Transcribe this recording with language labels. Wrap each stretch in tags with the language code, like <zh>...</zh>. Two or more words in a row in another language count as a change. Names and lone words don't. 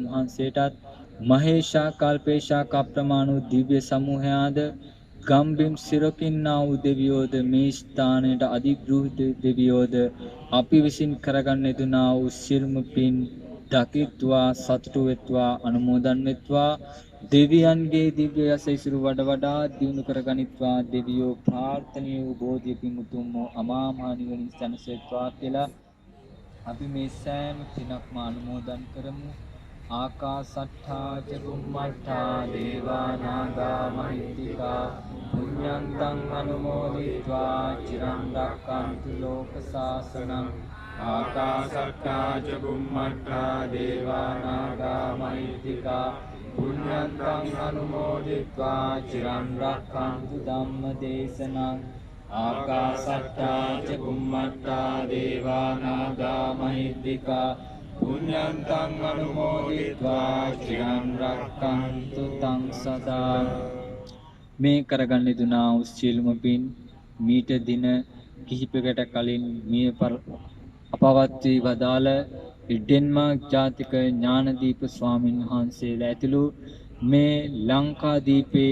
<si>වහන්සේටත් මහේෂා කල්පේෂා කප්‍රමාණ වූ දිව්‍ය සමූහයාද ගම්බිම් සිරකින්නා වූ දෙවියෝද මේ ස්ථානයට අධිග්‍රහිත දෙවියෝද අපි විසින් කරගන්න යෙදුනා වූ සියලුම පින් දකිත්වා සතුටු වෙත්වා අනුමෝදන් වෙත්වා දෙවියන්ගේ දිව්‍ය යස ඉසුරු වඩා දියුණු කරගනිත්වා දෙවියෝ ප්‍රාර්ථනීය වූ බෝධියකින් උතුම් වූ අමා මහ නිවනින් සැනසෙත්වා කියලා අපි මේ සෑම පිනක්ම අනුමෝදන් කරමු.</si> <pi>ආකාසට්ඨා ච බුම්මට්ඨා දේවා නාග මහිත්‍තිකා පුඤ්ඤන්තං අනුමෝදිत्वा චිරං රක්ඛන්තු ලෝක සාසනං. ආකාසට්ඨා ච බුම්මට්ඨා දේවා නාග මහිත්‍තිකා පුඤ්ඤන්තං අනුමෝදිत्वा චිරං රක්ඛන්තු ධම්ම දේශනං. ආකාසට්ඨා ච බුම්මට්ඨා දේවා නාග මහිත්‍තිකා පුඤ්ඤන්තං අනුමෝදිत्वा චිරං රක්ඛන්තු තං සදා.</pi> <si>මේ කරගන්න දුනා වූ සියලුම පින් මීට දින කිහිපයකට කලින් මිය අපවත් වී වදාළ ඩෙන්මාර්ක් ජාතික ඥානදීප ස්වාමින් වහන්සේලා ඇතුළු මේ ලංකාදීපේ</si>